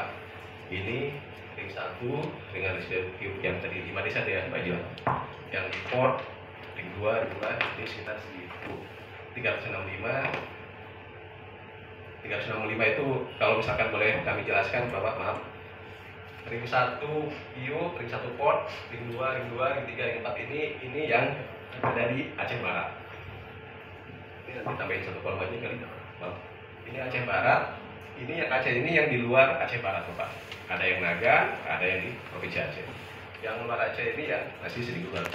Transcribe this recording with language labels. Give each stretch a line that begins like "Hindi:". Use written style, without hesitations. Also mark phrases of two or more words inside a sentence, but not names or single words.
Indonesian: Ini ring 1 dengan residu yang tadi 5 desa ya Pak Jiwan. Yang di port ring 2 ini sekitar 365 itu kalau misalkan boleh kami jelaskan Bapak, maaf. Ring 1 PIU, ring 1 port, ring 2, ring 3, ring 4 ini yang ada di Aceh Barat. Ini nanti tambahin satu kolom aja kali. Ini Aceh Barat, ini yang Aceh ini yang di luar Aceh Barat Bapak. Ada yang Naga, ada yang di Provinsi Aceh. Yang luar Aceh ini yang masih sedikit luar.